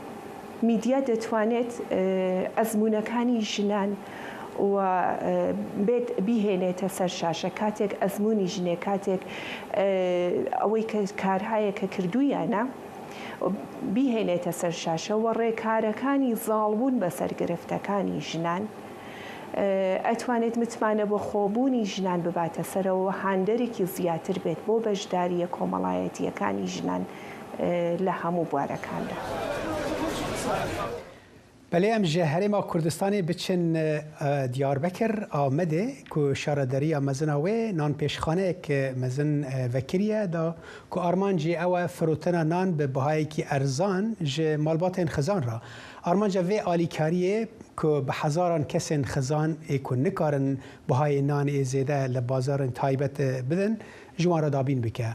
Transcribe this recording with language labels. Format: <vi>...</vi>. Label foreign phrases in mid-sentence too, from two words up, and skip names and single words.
<ckb>میدیا دەتوانێت ئەزمونونەکانی ژنان و بێت بیهێنێتە سەر شاشە کاتێک ئەزمموی ژنێ کاتێک ئەوەی کە کارهایە کە کردویانە بیهێنێتە سەر شاشەوە ڕێکارەکانی زاڵبوون بە سەرگرفتەکانی ژنان ئەتوانێت متمانە بە خۆبوونی ژنان بباتە سەرەوە هاندەرێکی زیاتر بێت بۆ بەشداریە کۆمەڵایەتیەکانی ژنان لە هەموو بوارەکاندا.</ckb> <ku>بەڵێ ئەم ژە هەرێما کوردستانی بچن دیاربەکر ئامەدێ کو شارەدەریە مەزنە وێ نان پێشخانەیەک مەزن vekiriye da ku armancî ew e firotena nan bi bihayekî erzan ji malbatên xizan ra. Armanca vê alîkariyê ku bi hezaran kesên xizan ê ku nikarin bihayê nanê ê zêde li bazarên taybet bidin ji wan re dabîn bike.</ku>